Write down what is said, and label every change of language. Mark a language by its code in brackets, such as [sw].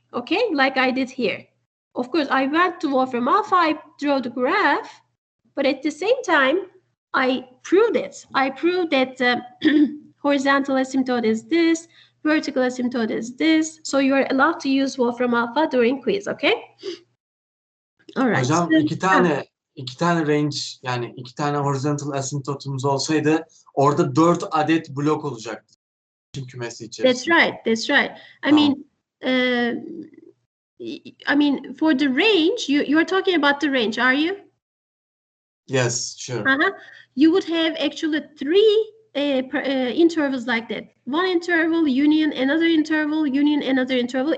[en] Okay, like I did here. Of course, I went to Wolfram Alpha, I drew the graph, but at the same time, I proved it. I proved that horizontal asymptote is this, vertical asymptote is this. So you are allowed to use Wolfram Alpha during quiz, okay? All right. [tr] Hocam iki tane range, yani 2 tane horizontal asymptotumuz olsaydı orada 4 adet blok olacaktı. Kümesi içerisinde. [en] That's right. I mean, for the range, you are talking about the range, are you? Yes, sure. You would have actually 3 intervals like that. One interval, union, another interval, union, another interval.